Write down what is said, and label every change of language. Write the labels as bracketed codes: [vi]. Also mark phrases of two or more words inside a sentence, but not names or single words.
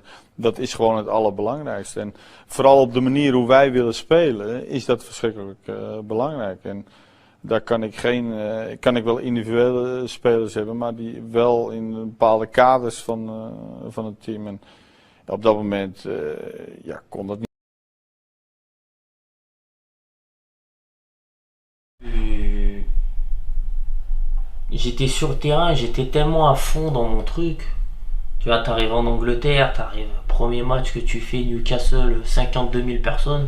[nl] Dat is gewoon het allerbelangrijkste. En vooral op de manier hoe wij willen spelen, is dat verschrikkelijk belangrijk. En daar kan ik wel individuele spelers hebben, maar die wel in bepaalde kaders van het team. En op dat moment kon dat niet. [fr] J'étais sur le terrain, j'étais tellement à fond dans mon truc. Tu vois, t'arrives en Angleterre, premier match que tu fais, Newcastle, 52 000 personnes.